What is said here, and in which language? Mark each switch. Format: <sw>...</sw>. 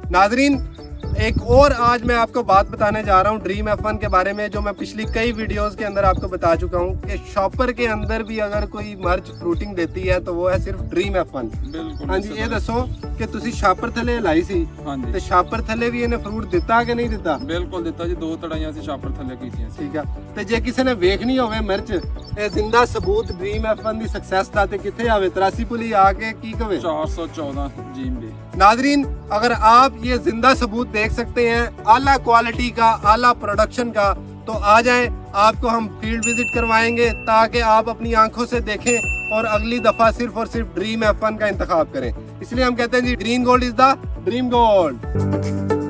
<hi>नाजरीन एक और आज मैं आपको बात बताने जा रहा हूँ ड्रीम F1 के बारे में जो मैं पिछली कई वीडियोस के अंदर आपको बता चुका हूँ कि शॉपर के अंदर भी अगर कोई मर्च फ्रूटिंग देती है तो वो है सिर्फ ड्रीम F1।</hi> <pa>ਬਿਲਕੁਲ हाँ जी ये दसो कि ਤੁਸੀਂ ਸ਼ਾਪਰ ਥੱਲੇ ਲਾਈ ਸੀ ਹਾਂਜੀ ਤੇ ਸ਼ਾਪਰ ਥੱਲੇ ਵੀ ਇਹਨੇ ਫਰੂਟ ਦਿੱਤਾ ਕਿ ਨਹੀਂ ਦਿੱਤਾ? ਬਿਲਕੁਲ ਦਿੱਤਾ ਜੀ। 2 ਤੜਾਈਆਂ ਅਸੀਂ ਸ਼ਾਪਰ ਥੱਲੇ ਕੀਤੀਆਂ ਸੀ। ਠੀਕ ਆ। ਤੇ ਜੇ ਕਿਸੇ ਨੇ ਵੇਖਣੀ ਹੋਵੇ ਮਿਰਚ ਇਹ ਜ਼ਿੰਦਾ ਸਬੂਤ ड्रीम F1 ਦੀ ਸਕਸੈਸ ਦਾ ਤੇ ਕਿੱਥੇ ਆਵੇ? 83 ਪੁਲੀ ਆ ਕੇ ਕੀ ਕਵੇ? 414 GMB।</pa> <hi>नाजरीन अगर आप ये जिंदा सबूत देख सकते हैं आला क्वालिटी का, आला प्रोडक्शन का, तो आ जाएं, आपको हम फील्ड विजिट करवाएंगे ताकि आप अपनी आंखों से देखें और अगली दफा सिर्फ और सिर्फ ड्रीम F1 का इंतखाब करें। इसलिए हम कहते हैं जी</hi> <en>Green gold is the dream gold.</en>